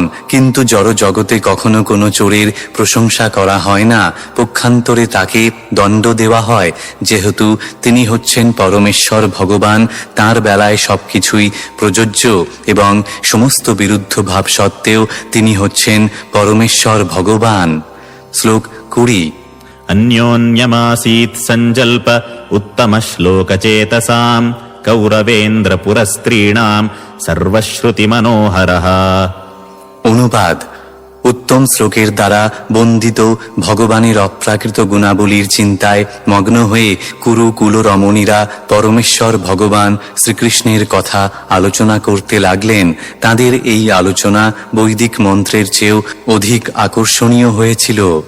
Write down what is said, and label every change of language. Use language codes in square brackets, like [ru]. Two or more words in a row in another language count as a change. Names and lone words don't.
[bn] কিন্তু জড় জগতে কখনো কোনো চোরের প্রশংসা করা হয় না, পক্ষান্তরে তাকে দণ্ড দেওয়া হয়। যেহেতু তিনি হচ্ছেন পরমেশ্বর ভগবান, তাঁর বেলায় সবকিছুই প্রযোজ্য এবং সমস্ত বিরুদ্ধ ভাব সত্ত্বেও তিনি হচ্ছেন পরমেশ্বর ভগবান। শ্লোক 20। [sa] अन्योन्यमासीत् सञ्जल्प उत्तमश्लोकचेतसां कौरवेन्द्रपुरस्त्रीणां सर्वश्रुतिमनोहरः। [bn] অনুবাদ। উত্তম শ্লোকের দ্বারা বন্দিত ভগবানের অপ্রাকৃত গুণাবলীর চিন্তায় মগ্ন হয়ে কুরু কুল রমণীরা পরমেশ্বর ভগবান শ্রীকৃষ্ণের কথা আলোচনা করতে লাগলেন। তাদের এই আলোচনা বৈদিক মন্ত্রের চেয়েও অধিক আকর্ষণীয় হয়েছিল।